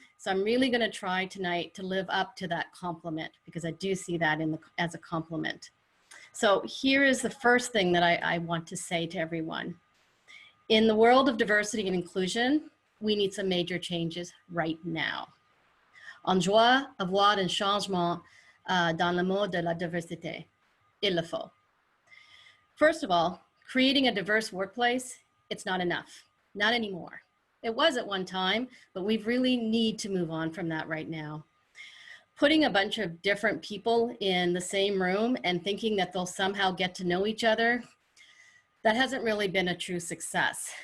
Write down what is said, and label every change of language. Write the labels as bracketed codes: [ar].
[en] So I'm really going to try tonight to live up to that compliment, because I do see that as a compliment. So here is the first thing that I want to say to everyone. In the world of diversity and inclusion, we need some major changes right now. [fr] On doit avoir un changement dans le monde de la diversité. Il le faut. [en] First of all, creating a diverse workplace, it's not enough, not anymore. It was at one time, but we really need to move on from that right now. Putting a bunch of different people in the same room and thinking that they'll somehow get to know each other, that hasn't really been a true success.